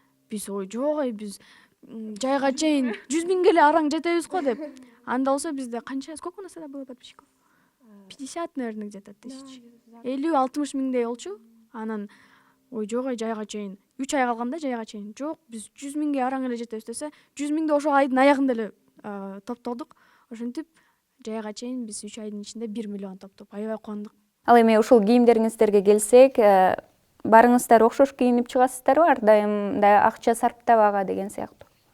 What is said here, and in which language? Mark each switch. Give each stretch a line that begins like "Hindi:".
Kyrgyz: Биз жок, биз жайга чейин 100 миңге эле араң жетебиз го деп. Анда болсо бизде канча,
Russian: сколько у нас тогда было подписчиков? 50, наверное, где-то тысяч.
Kyrgyz: 50-60 миңдей болчу. Анан жок, жайга чейин 3 ай калганда жайга чейин. Жок, биз 100 миңге араң эле жетебиз десе, 100 миңди ошол айдын аягында эле топтодук. ошентип жайга чейин биз 3 айдын ичинде 1 миллион топтоп аябай кубандык. Ал эми ушул кийимдериңиздерге келсек, барыңыздар окшош кийинип чыгасыздарбы, ар дайым да акча сарптабага деген сыяктуу?